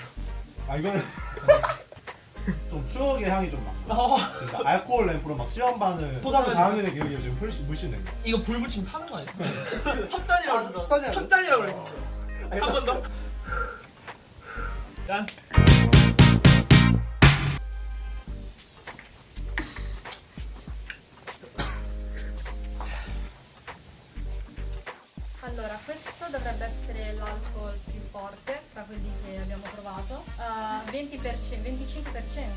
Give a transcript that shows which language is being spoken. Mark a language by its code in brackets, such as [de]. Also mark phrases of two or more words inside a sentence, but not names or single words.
[ko] 이거는 좀 추억의 향이 좀 많고. 진짜 알코올 램프로 막 시험반을 소자로 장악하는 기억이 지금 물씬 내. 이거 불 붙이면 타는 거 아니야? 첫 잔이라고 그랬어. 첫 잔이라고 그랬어. 한 번 더. 짠. [it] allora, questo dovrebbe essere l'alcol più forte tra quelli che abbiamo provato. 20%, 25%.